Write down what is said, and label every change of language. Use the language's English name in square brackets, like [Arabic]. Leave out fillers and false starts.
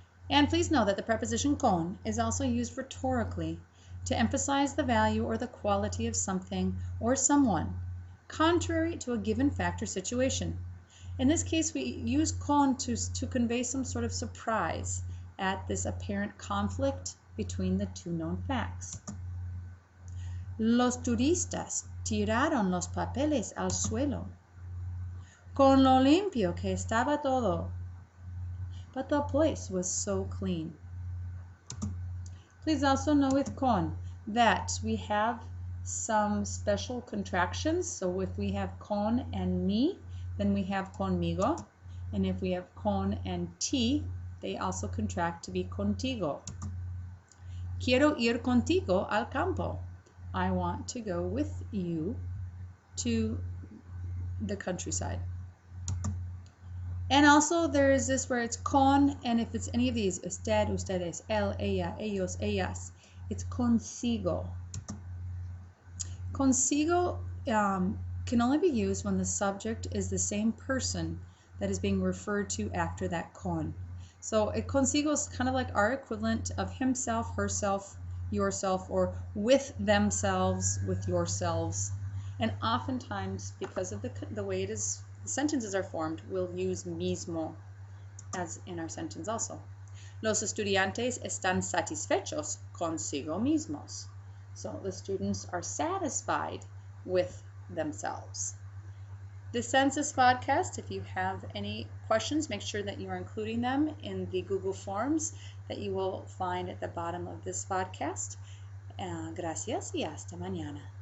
[English] And please know that the preposition con is also used rhetorically to emphasize the value or the quality of something or someone, contrary to a given fact or situation. In this case, we use con to convey some sort of surprise at this apparent conflict between the two known facts. [Spanish] Los turistas tiraron los papeles al suelo. Con lo limpio que estaba todo. [English] But the place was so clean. Please also know with con that we have some special contractions. So if we have con and mi, then we have conmigo. And if we have con and ti, they also contract to be contigo. [Spanish] Quiero ir contigo al campo. [English] I want to go with you to the countryside. And also there is this where it's con, and if it's any of these, usted, ustedes, él, ella, ellos, ellas, it's consigo. Consigo can only be used when the subject is the same person that is being referred to after that con. So it consigo is kind of like our equivalent of himself, herself, yourself, or with themselves, with yourselves. And oftentimes, because of the way the sentences are formed, we'll use mismo as in our sentence also. [Spanish] Los estudiantes están satisfechos consigo mismos. [English] So the students are satisfied with themselves. The Census podcast, if you have any questions, make sure that you are including them in the Google Forms that you will find at the bottom of this podcast. [Spanish] Gracias y hasta mañana.